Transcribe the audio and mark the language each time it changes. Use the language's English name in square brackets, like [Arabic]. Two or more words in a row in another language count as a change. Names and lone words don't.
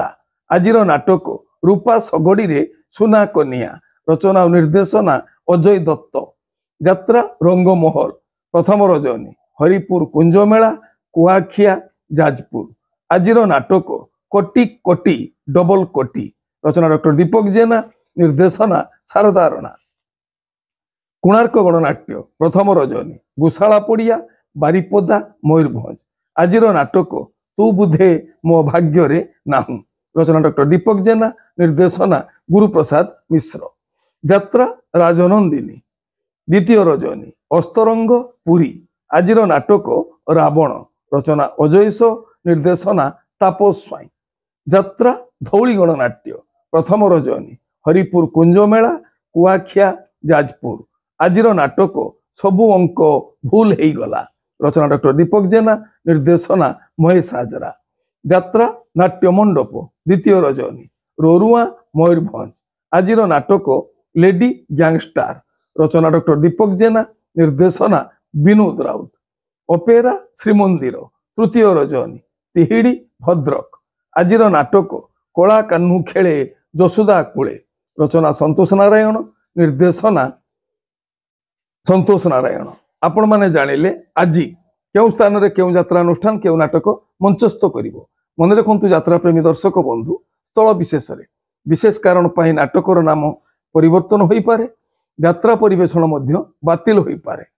[Odia] ଆଜ ନାଟକ ରୂପା ସଗଡ଼ି ରେ ସୁନା କନିଆ ରଚନା ଆଉ ନିର୍ଦ୍ଦେଶନା ଅଜୟ ଦତ୍ତ। ଯାତ୍ରା ରଙ୍ଗମହଲ ପ୍ରଥମ ରଜନୀ ହରିପୁର କୁଞ୍ଜମେଳା କୁଆଖିଆ ଯାଜପୁର। ଆଜ ନାଟକ କୋଟି କୋଟି ଡବଲ କୋଟି ରଚନା ଡକ୍ଟର ଦୀପକ ଜେନା, ନିର୍ଦ୍ଦେଶନା ଶାରଦା ରଣା। କୋଣାର୍କ ଗଣନାଟ୍ୟ ପ୍ରଥମ ରଜନୀ ଗୋଶାଳା ପଡ଼ିଆ ବାରିପଦା ମୟୂରଭଞ୍ଜ। ଆଜ ନାଟକ ତୁ ବୁଧେ ମୋ ଭାଗ୍ୟ ରେ ନାହୁଁ ରଚନା ଡକ୍ଟର ଦୀପକ ଜେନା, ନିର୍ଦ୍ଦେଶନା ଗୁରୁପ୍ରସାଦ ମିଶ୍ର। ଯାତ୍ରା ରାଜନନ୍ଦିନୀ, ଦ୍ୱିତୀୟ ରଜନୀ, ଅସ୍ତରଙ୍ଗ ପୁରୀ, ଆଜିର ନାଟକ ରାବଣ, ରଚନା ଅଜୟସ, ନିର୍ଦ୍ଦେଶନା ତାପସ ସ୍ୱାଇଁ। ଯାତ୍ରା ଧଉଳି ଗଣନାଟ୍ୟ, ପ୍ରଥମ ରଜନୀ, ହରିପୁର କୁଞ୍ଜମେଳା, କୁଆଖିଆ ଯାଜପୁର, ଆଜିର ନାଟକ ସବୁ ଅଙ୍କ ଭୁଲ ହୋଇ ଗଲା, ରଚନା ଡକ୍ଟର ଦୀପକ ଜେନା, ନିର୍ଦ୍ଦେଶନା ମହେଶ ହାଜରା। ଯାତ୍ରା ନାଟ୍ୟ ମଣ୍ଡପ, ଦ୍ୱିତୀୟ ରଜନୀ, ରୋରୁଆ ମୟୂରଭଞ୍ଜ, ଆଜିର ନାଟକ ଲେଡି ଗ୍ୟାଙ୍ଗଷ୍ଟାର, ରଚନା ଡକ୍ଟର ଦୀପକ ଜେନା, ନିର୍ଦ୍ଦେଶନା ବିନୋଦ ରାଉତ। ଅପେରା ଶ୍ରୀମନ୍ଦିର, ତୃତୀୟ ରଜନୀ, ତିହିଡ଼ି ଭଦ୍ରକ, ଆଜିର ନାଟକ କଳା କାହ୍ନୁ ଖେଳେ ଯଶୋଦା କୋଳେ, ରଚନା ସନ୍ତୋଷ ନାରାୟଣ, ନିର୍ଦ୍ଦେଶନା ସନ୍ତୋଷ ନାରାୟଣ। ଆପଣ ମାନେ ଜାଣିଲେ ଆଜ କେଉଁ ସ୍ଥାନ ରେ କେଉଁ ଯାତ୍ରା ଅନୁଷ୍ଠାନ କେଉଁ ନାଟକ ମଞ୍ଚସ୍ଥ କରିବ। ମନେ ରଖନ୍ତୁ ଯାତ୍ରା ପ୍ରେମୀ ଦର୍ଶକ ବନ୍ଧୁ, ସ୍ଥଳ ବିଶେଷ ରେ ବିଶେଷ କାରଣ ପାଇଁ ନାଟକର ନାମ ପରିବର୍ତ୍ତନ ହୋଇ ପାରେ, ଯାତ୍ରା ପରିବେଷଣ ମଧ୍ୟ ବାତିଲ ହୋଇ ପାରେ।